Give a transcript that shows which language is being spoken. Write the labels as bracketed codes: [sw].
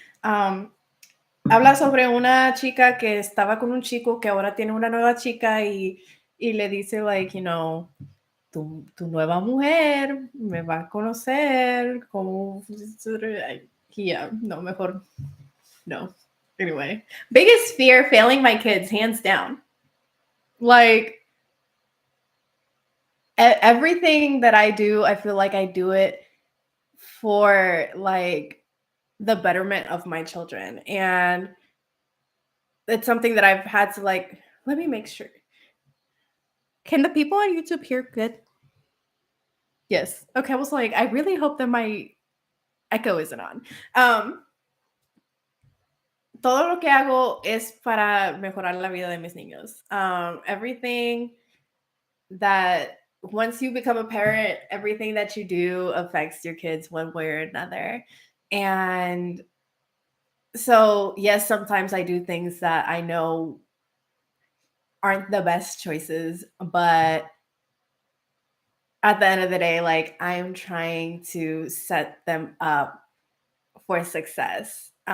[es] Habla sobre una chica que estaba con un chico que ahora tiene una nueva chica y le dice, tu nueva mujer me va a conocer como... Yeah, no, mejor no. [en] Anyway, biggest fear, failing my kids, hands down. Everything that I do, I feel like I do it for the betterment of my children. And it's something that I've had to let me make sure. Can the people on YouTube hear good? Yes. Okay, I was I really hope that my Echo isn't on. [es] Todo lo que hago es para mejorar la vida de mis niños. [en] Everything that once you become a parent, everything that you do affects your kids one way or another. And so, yes, sometimes I do things that I know aren't the best choices, but at the end of the day, like I'm trying to set them up for success.